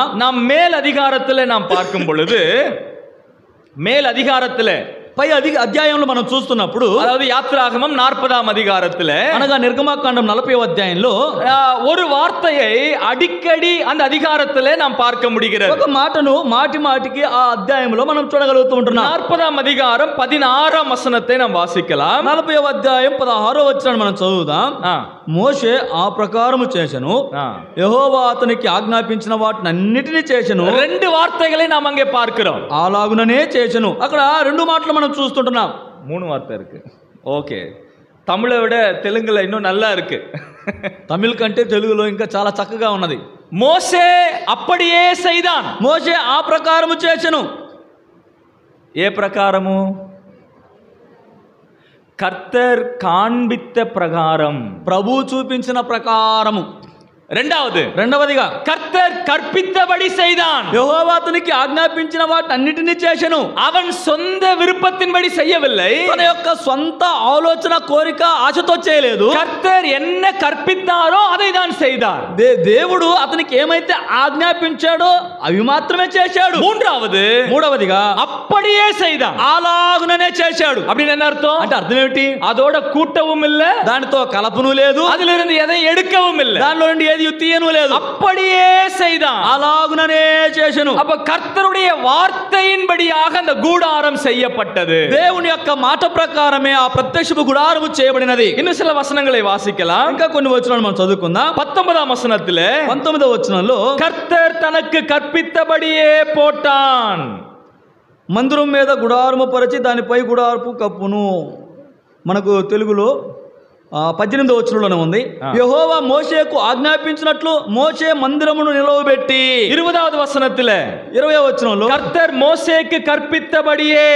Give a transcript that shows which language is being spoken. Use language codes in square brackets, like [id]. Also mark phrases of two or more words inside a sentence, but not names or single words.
[ta] நாம் மேல் அதிகாரத்திலே நாம் பார்க்கும் பொழுது, மேல் அதிகாரத்திலே [te] పై అధ్యాయంలో మనం చూస్తున్నప్పుడు, [ta] அதாவது யாத்திராகமம் 40ஆம் அதிகாரத்திலே, [te] అనగా నిర్గమాకాండం 40వ అధ్యాయంలో [ta] ஒரு வார்த்தையை அடிக்கடி அந்த அதிகாரத்திலே நாம் பார்க்க முடிகிறது. [te] ఒక మాటను మాటి మాటికి ఆ అధ్యాయంలో మనం చూడగలుగుతూ ఉంటున్నాం. [ta] 40ஆம் அதிகாரம் 16ஆம் వచనத்தை நாம் వాసిக்கலாம். [te] 40వ అధ్యాయం 16వ వచనాన్ని మనం చదువుదాం. మోషే ఆ ప్రకారము చేసెను, యెహోవా అతనికి ఆజ్ఞాపించిన వాటినన్నిటినీ చేసెను. [ta] 2 வார்த்தைகளை நாம் அங்கே பார்க்கிறோம். [te] అలాగుననే చేసెను. అక్కడ 2 మాటలు మనం చూస్తుంటున్నాం. [ta] 3 வார்த்தை இருக்கு. ஓகே, தமிழை விட தெலுங்குல இன்னும் நல்லா இருக்கு. [te] తమిళ కంటే తెలుగులో ఇంకా చాలా చక్కగా ఉన్నది. [ta] மோசே அப்படியே செய்தான். [te] మోషే ఆ ప్రకారము చేసెను. ఏ ప్రకారము? [ta] கர்த்தர் காண்பித்த பிரகாரம், [te] ప్రభు చూపించిన ప్రకారము. [ta] రెండవదిగా கர்த்தர் கற்பித்தபடி செய்தான். [te] యెహోవా అతనికి ఆజ్ఞాపించిన వాటన్నిటిని చేసెను. [ta] அவன் சொந்த விருப்பத்தின்படி செய்யவில்லை. [te] తన యొక్క సొంత ఆలోచన, కోరిక, ఆశతో చేయలేదు. [ta] கர்த்தர் என்ன கற்பித்தாரோ அதை தான் செய்தார். [te] దేవుడు అతనికి ఏమైతే ఆజ్ఞాపించాడో అవి మాత్రమే చేశాడు. [ta] మూడవదిగా அப்படியே செய்தான். [te] అలాగుననే చేశాడు. [ta] அப்படின்னு என்ன అర్థం? [te] అంటే అర్థం ఏమిటి? [ta] அதோட கூட்டவும் இல்ல, [te] దానితో కలపను లేదు, [ta] அதிலிருந்து எதை எடுக்கவும் இல்ல, [te] దానిలో నుండి ఏది తీయను లేదు. [ta] அப்படியே செய்தான். [te] అలాగుననే చేసెను. [ta] அப்ப கர்த்தருடைய வார்த்தையின்படியாக அந்த கூடாரம் செய்யப்பட்டது. [te] దేవుని యొక్క మాట ప్రకారమే ఆ ప్రత్యక్షపు గుడారము చేయబడినది. [ta] இன்னும் சில వచనங்களை வாசிக்கலாம். [te] ఇంకా కొన్ని వచనాలు మనం చదువుకుందాం. [ta] 19ஆம் వచనத்திலே, [te] 19వ వచనంలో, [ta] கர்த்தர் தனக்கு கற்பித்தபடியே போட்டான். [te] మందిరం మీద గుడారము పరిచి దానిపై గుడారపు కప్పును. మనకు తెలుగులో 18వ వచనంలోనే ఉంది. యెహోవా మోషేకు ఆజ్ఞాపించినట్లు మోషే మందిరమును నిలవబెట్టి. [ta] 20வது வசனத்துல [te] 20వ వచనంలో [ta] கர்த்தர் மோசேக்கு கற்பித்தபடியே.